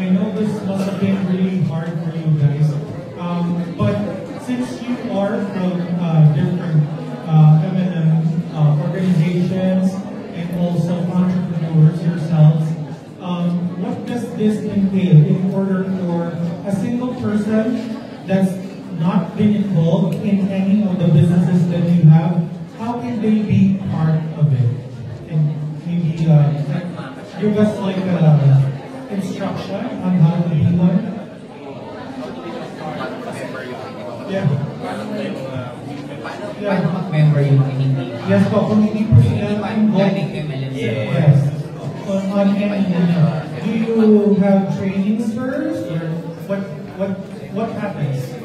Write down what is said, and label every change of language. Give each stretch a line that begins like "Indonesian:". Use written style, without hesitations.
English: I know this must have been really hard for you guys, but since you are from different M&M organizations and also entrepreneurs yourselves, what does this entail in order for a single person that's not been involved in any of the businesses that you have, how can they be part of it? And maybe give us like instruction on how to be one. Yeah.
Filipino: Paano mag-member yung mga hindi? Yes po, kung hindi po sila Galing MLM.
English: yes. On MLM, do you have trainings first or what happens?